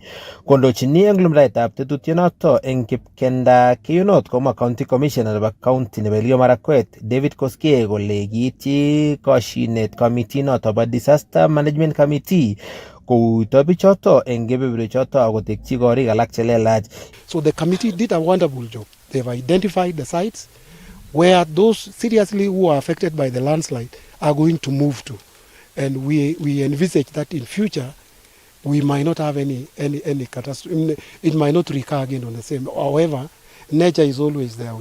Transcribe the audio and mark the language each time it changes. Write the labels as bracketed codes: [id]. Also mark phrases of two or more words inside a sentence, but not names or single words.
[kln] Kondochini eng lumdaetab tetutyonoto eng Kipkenda Kiyonot komwa [en] County Commissioner [kln] nebo County nebo Elgeyo Marakwet David Kcse kole kiityi koshinet committee noto bo [en] Disaster Management Committee [kln] kouito bichoto eng kebeberwechoto akotekchi korik alak chelelach. [en] So the committee did a wonderful job. They've identified the sites where those seriously who are affected by the landslide are going to move to. And we envisage that in future we might not have any catastrophe. It might not recur again on the same. However, nature is always there.